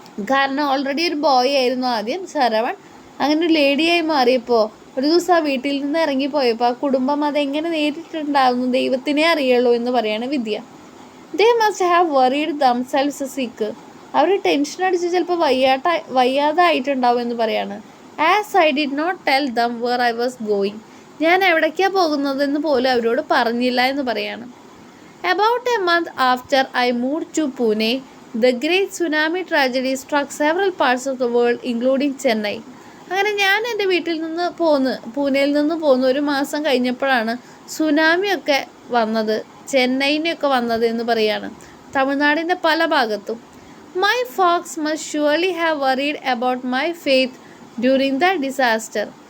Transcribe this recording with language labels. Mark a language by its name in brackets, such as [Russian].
[Malayalam] കാരണം ഓൾറെഡി ഒരു ബോയ് ആയിരുന്നു ആദ്യം ശരവൺ. അങ്ങനെ ഒരു ലേഡിയായി മാറിയപ്പോൾ ഒരു ദിവസം ആ വീട്ടിൽ നിന്ന് ഇറങ്ങിപ്പോയപ്പോൾ ആ കുടുംബം അതെങ്ങനെ നേരിട്ടുണ്ടാവുന്നു ദൈവത്തിനെ അറിയുള്ളൂ എന്ന് പറയാണ് വിദ്യ. [English] They must have worried themselves sick. [Malayalam] അവർ ടെൻഷൻ അടിച്ച് ചിലപ്പോൾ വയ്യാതായിട്ടുണ്ടാവും എന്ന് പറയാണ്. [English] As I did not tell them where I was going. [Malayalam] ഞാൻ എവിടേക്കാണ് പോകുന്നതെന്ന് പോലും അവരോട് പറഞ്ഞില്ല എന്ന് പറയാണ്. [English] About a month after I move to Pune, the great tsunami tragedy struck several parts of the world, including Chennai. [Malayalam] അങ്ങനെ ഞാൻ എൻ്റെ വീട്ടിൽ നിന്ന് പൂനെയിൽ നിന്ന് പോന്ന് ഒരു മാസം കഴിഞ്ഞപ്പോഴാണ് സുനാമിയൊക്കെ വന്നത്, ചെന്നൈയിനൊക്കെ വന്നത് എന്ന് പറയാണ്. തമിഴ്നാടിൻ്റെ പല ഭാഗത്തും. [English] My folks must surely have worried about my faith during the disaster.